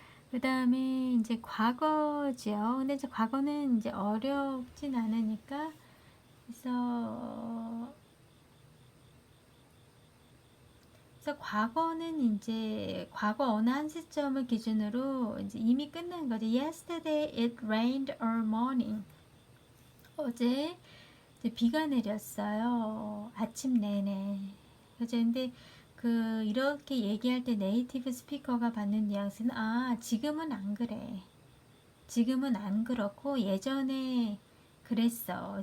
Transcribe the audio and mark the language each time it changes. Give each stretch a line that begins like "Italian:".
Korean: 그 다음에 이제 과거죠. 근데 이제 과거는 이제 어렵진 않으니까, 그래서 과거는 이제 과거 어느 한 시점을 기준으로 이제 이미 끝난 거죠.
English: Yesterday it rained all morning.
Korean: 어제 이제 비가 내렸어요. 아침 내내. 그죠? 근데 이렇게 얘기할 때 네이티브 스피커가 받는 뉘앙스는 지금은 안 그래. 지금은 안 그렇고 예전에 그랬어.